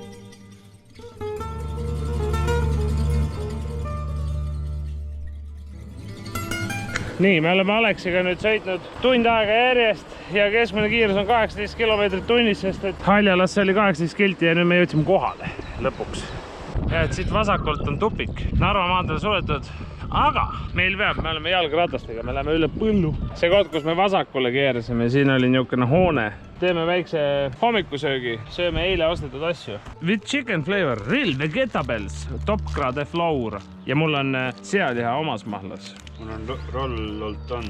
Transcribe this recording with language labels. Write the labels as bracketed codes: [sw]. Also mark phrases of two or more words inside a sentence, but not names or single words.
[et] Nii, me oleme Aleksiga nüüd sõitnud tund aega järjest ja keskmine kiirus on 18 kilomeetrit tunnis, sest et Haljalasse oli 18 kilti ja nüüd me jõudsime kohale lõpuks. Ja et siit vasakult on tupik, Narva maanteel suletud, aga meil peab, me oleme jalgratastega, me läheme üle põllu. See koht, kus me vasakule keersime, siin oli niisugune hoone. Teeme väikse hommikusöögi, sööme eile ostetud asju. [en] With chicken flavor, real vegetables, top grade flour [et] ja mul on sealiha omas mahlas. Mul on rollolton.